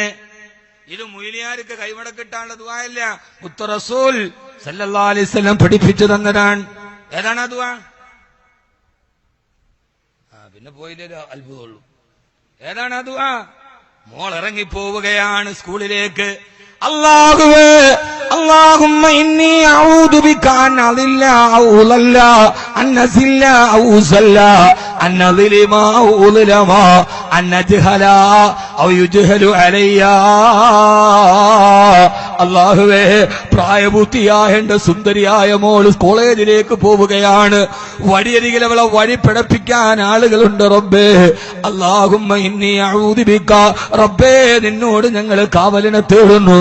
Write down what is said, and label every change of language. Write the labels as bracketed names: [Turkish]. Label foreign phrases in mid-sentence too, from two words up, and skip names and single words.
[Malayalam] ഇത് മുയിലിയാർക്ക് കൈമടക്കിട്ടാനുള്ള ദുആയല്ല, മുത്ത് റസൂൽ [Arabic] صلى الله عليه وسلم [Malayalam] പഠിപ്പിച്ചു തന്നതാണ്. ഏതാണ് ആ ദുആ? പിന്നെ പോയില്ലേ അത്ഭുതമുള്ളൂ. ഏതാണ് ആ ദുആ? മോൾ ഇറങ്ങി പോവുകയാണ് സ്കൂളിലേക്ക്. അല്ലാഹുവേ, [Arabic] اللهم إني أعوذ بك أن أضل أو أضل أن أزل أو أزل أن أظلم أو أظلم أن أجهل أو يجهل علي. [Malayalam] അല്ലാഹുവേ, പ്രായപൂർത്തിയായ എന്റെ സുന്ദരിയായ മോൾ കോളേജിലേക്ക് പോവുകയാണ്. വഴിയരികിൽ അവളെ വഴി പിഴപ്പിക്കാൻ ആളുകളുണ്ട്. റബ്ബേ, [Arabic] اللهم إني أعوذ بك, [Malayalam] റബ്ബേ, നിന്നോട് ഞങ്ങൾ കാവലിനെ തേടുന്നു.